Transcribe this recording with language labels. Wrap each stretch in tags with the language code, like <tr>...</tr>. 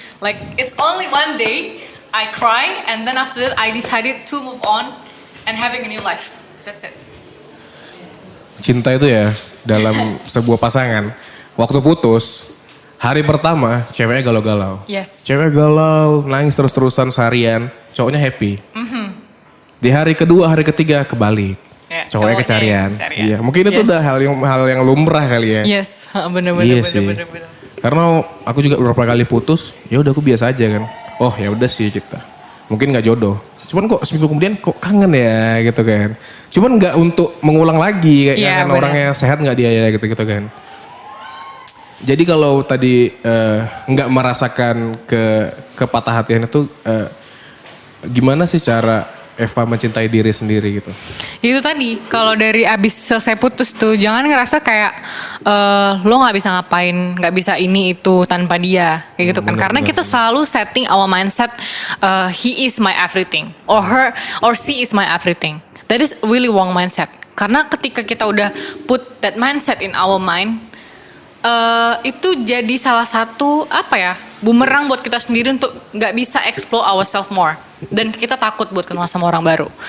<en>Like it's only one day I cry, and then after that I decided to move on and having a new life. That's it.</en> <id>Cinta itu ya dalam sebuah pasangan, waktu putus, hari pertama ceweknya galau-galau.</id> <en>Yes.</en> <id>Cewek galau, nangis terus-terusan seharian, cowoknya happy. Di hari kedua, hari ketiga kebalik. Ya, cowoknya kecarian. kecarian. Iya, mungkin itu</id> <en>Yes.</en> <id>udah hal yang lumrah kali ya. Yes, bener. Iya sih. Karena aku juga beberapa kali putus, ya udah aku biasa aja kan. Oh ya udah sih kita. Mungkin nggak jodoh. Cuman kok seminggu kemudian kok kangen ya gitu kan. Cuman nggak untuk mengulang lagi kayak Iya, kan bener. orangnya sehat nggak dia ya gitu kan. Jadi kalau tadi nggak merasakan kepatah hatian itu gimana sih cara Eva mencintai diri sendiri gitu? Itu tadi, kalau dari abis selesai putus tuh, jangan ngerasa kayak lo nggak bisa ngapain, nggak bisa ini itu tanpa dia, kayak gitu kan. Karena kita selalu</id> <en>setting our mindset, he is my everything, or her, or she is my everything. That is really wrong mindset.</en> <id>Karena ketika kita udah</id> <en>put that mindset in our mind,</en> <id>itu jadi salah satu bumerang buat kita sendiri untuk nggak bisa</id> <en>explore ourselves more,</en> <id>dan kita takut buat kenal sama orang baru.</id>